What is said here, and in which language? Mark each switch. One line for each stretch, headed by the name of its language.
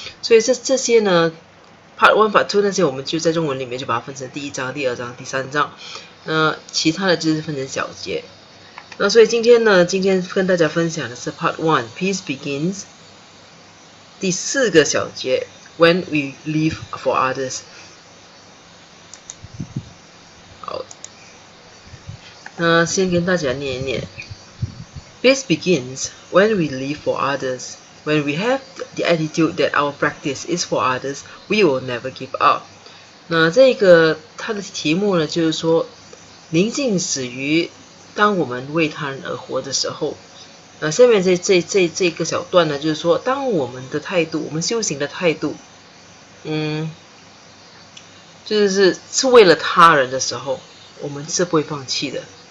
Chinese: 所以这些呢 Part 1 Part 2那些我们就在中文里面就把它分成第1章、第2章、第3章，其他的就是分成小节。那所以今天跟大家分享的是 Part 1 Peace begins 第4个小节 When we live for others。好，那先跟大家念一念 Peace begins when we live for others.
English: When we have the attitude that our practice is for others, we will never give up.
Chinese: 那这个它的题目呢，就是说宁静始于当我们为他人而活的时候。下面这个小段呢，就是说当我们的态度，我们修行的态度就是为了他人的时候，我们是不会放弃的。